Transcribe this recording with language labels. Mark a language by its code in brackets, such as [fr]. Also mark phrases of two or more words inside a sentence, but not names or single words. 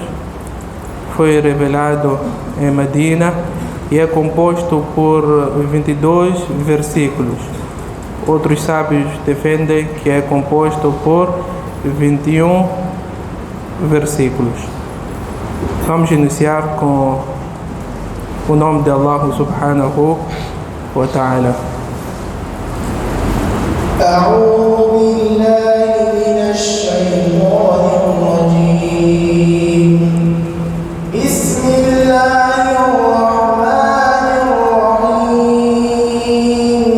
[pt] Foi revelado em Medina e é composto por 22 versículos. Outros sábios defendem que é composto por 21 versículos. Vamos iniciar com o nome de Allah [ar] سبحانه وتعالى. أعوذ بالله من الشيطان الرجيم. بسم الله الرحمن الرحيم.